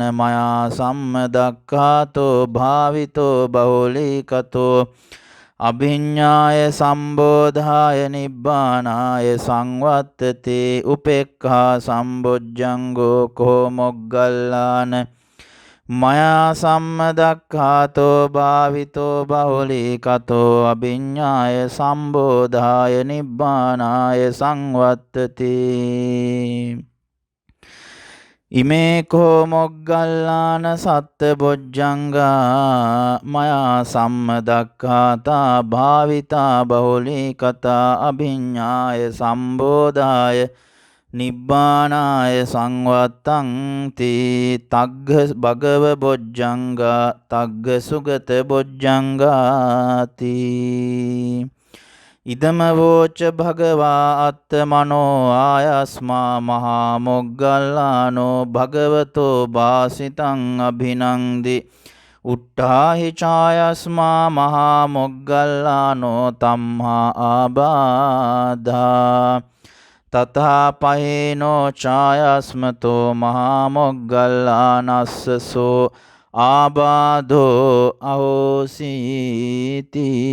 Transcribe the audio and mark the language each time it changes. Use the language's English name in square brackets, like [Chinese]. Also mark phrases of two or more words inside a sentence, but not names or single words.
[Pali] මයා සම්මදක්ඛාතෝ භාවිතෝ බහුලී කතෝ අභිඤ්ඤාය සම්බෝධාය නිබ්බානාය සංවත්තති උපේක්ඛා සම්බොජ්ජංගෝ කෝ මොග්ගල්ලාන මයා සම්මදක්ඛාතෝ භාවිතෝ බහුලී කතෝ අභිඤ්ඤාය සම්බෝධාය නිබ්බානාය සංවත්තති ඉමේ කෝ මොග්ගල්ලාන සත්ත බොජ්ජංගා මයා සම්මදක්ඛාතා භාවිතා බහුලී කතා අභිඤ්ඤාය සම්බෝධාය නිබ්බානාය සංවත්තං තී තග්ග භගව බොජ්ජංගා තග්ග සුගත බොජ්ජංගාති ඉදම වෝච භගවා අත්තමනෝ ආයස්මා මහා මොග්ගල්ලානෝ භගවතෝ භාසිතං අභිනන්දි උට්ඨාහි ඡායස්මා මහා මොග්ගල්ලානෝ තම්හා ආබාධා තථා පහේනෝ ඡායස්මතෝ මහා මොග්ගල්ලානස්සසෝ ආබාධෝ අහෝසීති